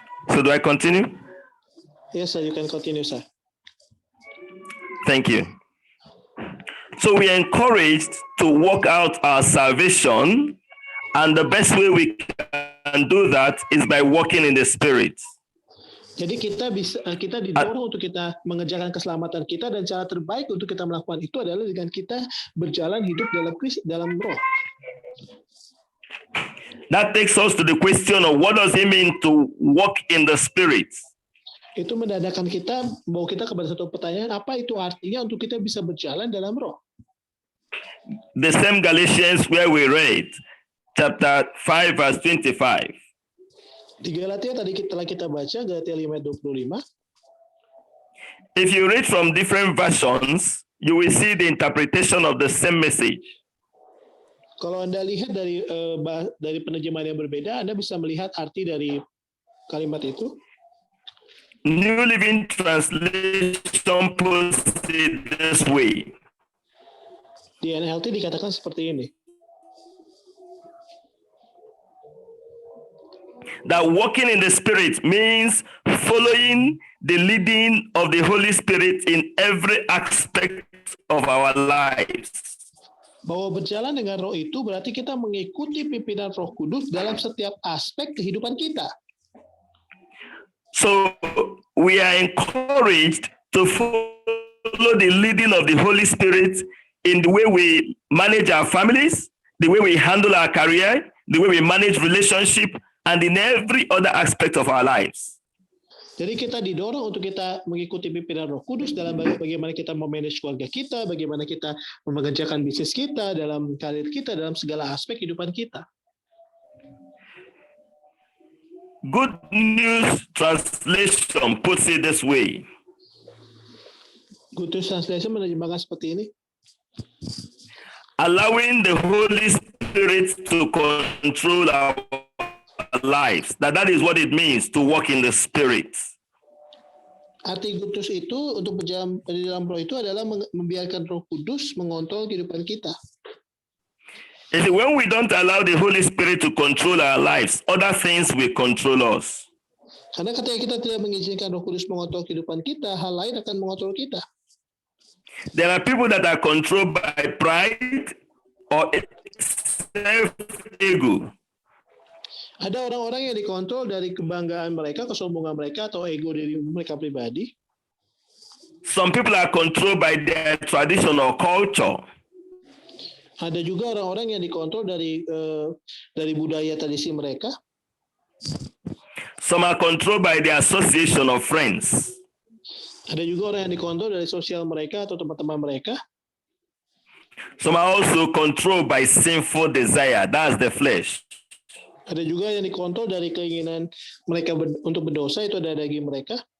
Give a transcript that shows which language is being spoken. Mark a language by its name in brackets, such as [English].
[English] So do I continue? Yes, sir. You can continue, sir. Thank you. So we are encouraged to work out our salvation, and the best way we can do that is by walking in the Spirit. [Indonesian] Jadi kita didorong untuk kita mengerjakan keselamatan kita, dan cara terbaik untuk kita melakukan itu adalah dengan kita berjalan hidup dalam Roh. [English] That takes us to the question of what does it mean to walk in the Spirit? [Indonesian] Itu mendadakan kita, bawa kita kepada satu pertanyaan, apa itu artinya untuk kita bisa berjalan dalam Roh? [English] The same Galatians where we read, chapter 5, verse 25. [Indonesian] Di Galatia tadi telah kita baca, Galatia 5:25. [English] If you read from different versions, you will see the interpretation of the same message. [Indonesian] Kalau Anda lihat dari penerjemahan yang berbeda, Anda bisa melihat arti dari kalimat itu. [English] New Living Translation puts it this way. [Indonesian] Di NLT dikatakan seperti ini. [English] That walking in the Spirit means following the leading of the Holy Spirit in every aspect of our lives. [Indonesian] Bahwa berjalan dengan Roh itu berarti kita mengikuti pimpinan Roh Kudus dalam setiap aspek kehidupan kita. [English] So we are encouraged to follow the leading of the Holy Spirit in the way we manage our families, the way we handle our career, the way we manage relationship, and in every other aspect of our lives. [Indonesian] Jadi kita didorong untuk kita mengikuti pimpinan Roh Kudus dalam bagaimana kita memanage keluarga kita, bagaimana kita mengerjakan bisnis kita, dalam karir kita, dalam segala aspek kehidupan kita. [English] Good News Translation puts it this way. [Indonesian] Good News Translation menerjemahkan seperti ini. [English] Allowing the Holy Spirit to control our lives. That is what it means to walk in the Spirit. [Indonesian] Arti Good News itu untuk berjalan di dalam Roh itu adalah membiarkan Roh Kudus mengontrol kehidupan kita. [English] When we don't allow the Holy Spirit to control our lives, other things will control us. [Indonesian] Karena ketika kita tidak mengizinkan Roh Kudus mengontrol kehidupan kita, hal lain akan mengontrol kita. [English] There are people that are controlled by pride or self-ego. [Indonesian] Ada orang-orang yang dikontrol dari kebanggaan mereka, kesombongan mereka, atau ego diri mereka pribadi. [English] Some people are controlled by their tradition or culture. [Indonesian] Ada juga orang-orang yang dikontrol dari budaya tradisi mereka. [English] Some are controlled by their association of friends. [Indonesian] Ada juga orang yang dikontrol dari sosial mereka atau teman-teman mereka. [English] Some are also controlled by sinful desire. That's the flesh. [Indonesian] Ada juga yang dikontrol dari keinginan mereka untuk berdosa, itu ada daging mereka.